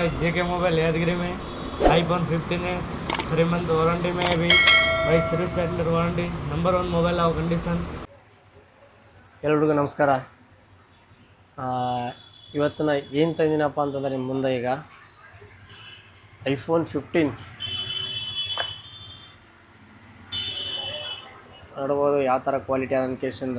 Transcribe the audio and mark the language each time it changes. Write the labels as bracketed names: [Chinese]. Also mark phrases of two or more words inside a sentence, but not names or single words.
[Hindi] जेके मोबाइल यादगिरी में iPhone 15 है, 3 मंथ वारंटी में है अभी भाई, सर्विस सेंटर वारंटी, नंबर 1 मोबाइल आओ कंडीशन। [Kannada] ಎಲ್ರಿಗೂ ನಮಸ್ಕಾರ. ಇವತ್ತು ನಾನು ಏನು ತಂದಿನಪ್ಪ ಅಂತಂದರೆ ನಿಮ್ಮ ಮುಂದೆ ಈಗ iPhone 15 ನೋಡ್ಬೋದು ಯಾವ ಥರ ಕ್ವಾಲಿಟಿ ಆದ ಕೇಸಿಂದ.